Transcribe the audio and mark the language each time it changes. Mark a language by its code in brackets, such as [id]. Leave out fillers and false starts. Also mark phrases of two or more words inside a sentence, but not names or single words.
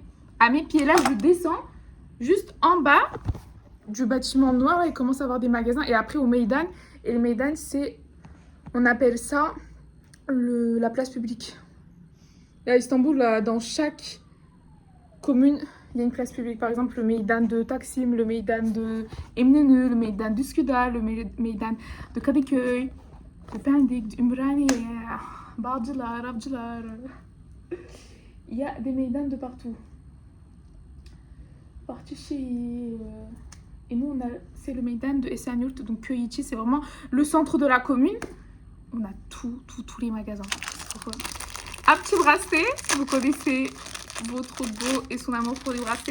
[fr] À mes pieds, là, je descends juste en bas du bâtiment noir. Là, il commence à avoir des magasins. Et après, au Meydan. Et le Meydan, c'est... On appelle ça la place publique. Et à Istanbul, là, dans chaque commune, il y a une place publique. Par exemple, le Meydan de Taksim, le Meydan de Eminönü, le Meydan d'Üsküdar, le Meydan de Kadıköy, de Pendik, d'Ümraniye, Bağcılar, Avcılar. Il y a des Meydans de partout. Et nous, c'est le Meydan de Esenyurt, donc Köyüçi, c'est vraiment le centre de la commune. On a tous les magasins. Un petit bracelet, si vous connaissez votre beau et son amour pour les bracelets.